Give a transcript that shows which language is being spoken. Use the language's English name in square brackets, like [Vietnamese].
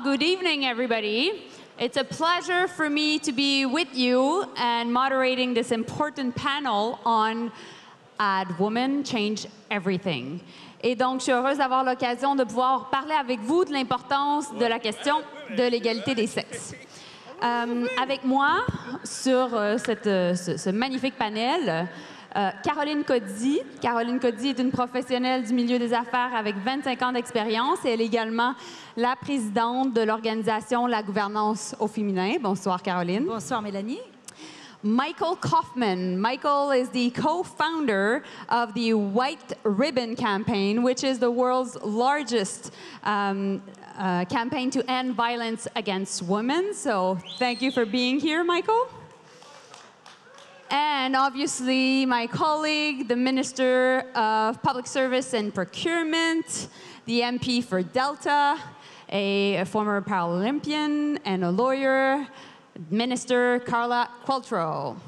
[English] Good evening, everybody. It's a pleasure for me to be with you and moderating this important panel on Add Women, Change Everything. [French] Et donc, je suis heureuse d'avoir l'occasion de pouvoir parler avec vous de l'importance de la question de l'égalité des sexes. Avec moi, sur ce magnifique panel, Caroline Codsi. Caroline Codsi est une professionnelle du milieu des affaires avec 25 ans d'expérience et elle est également la présidente de l'organisation La Gouvernance au féminin. Bonsoir, Caroline. Bonsoir, Mélanie. Michael Kaufman. [English] Michael is the co-founder of the White Ribbon Campaign, which is the world's largest campaign to end violence against women. So thank you for being here, Michael. And obviously, my colleague, the Minister of Public Service and Procurement, the MP for Delta, a former Paralympian and a lawyer, Minister Carla Qualtrough.